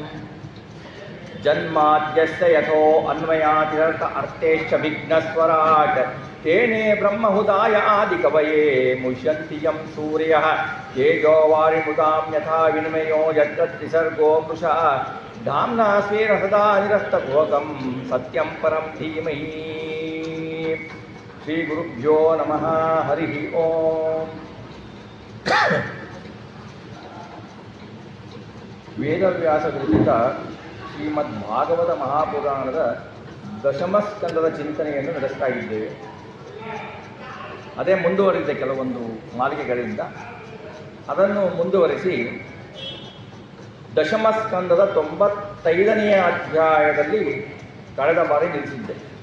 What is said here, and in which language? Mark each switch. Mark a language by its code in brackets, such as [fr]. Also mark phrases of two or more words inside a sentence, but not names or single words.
[sa] जन्माद्यस्य यथो अन्वयातिरर्थ अर्थेश्च विघ्नस्वराट् तेने ब्रह्महुदाय आदिकवये मुह्यन्ति यं सूर्यः तेजो वारिमुदां यथा विनिमयो यत्र त्रिसर्गो मृषा धाम्ना स्वेन सदा निरस्तकुहकं सत्यं परं धीमहि। श्रीगुरुभ्यो नमः। हरिः ओम्। [kn] ವೇದವ್ಯಾಸ ವಿರಚಿತ ಶ್ರೀಮದ್ ಭಾಗವತ ಮಹಾಪುರಾಣದ ದಶಮಸ್ಕಂದದ ಚಿಂತನೆಯನ್ನು ನಡೆಸ್ತಾ ಇದ್ದೇವೆ. ಅದೇ ಮುಂದುವರಿದ ಕೆಲವೊಂದು ಮಾಲಿಕೆಗಳಿಂದ ಅದನ್ನು ಮುಂದುವರಿಸಿ ದಶಮಸ್ಕಂದದ 95ನೆಯ ಅಧ್ಯಾಯದಲ್ಲಿ ಕಳೆದ ಬಾರಿ ನಿಲ್ಲಿಸಿದ್ದೆ.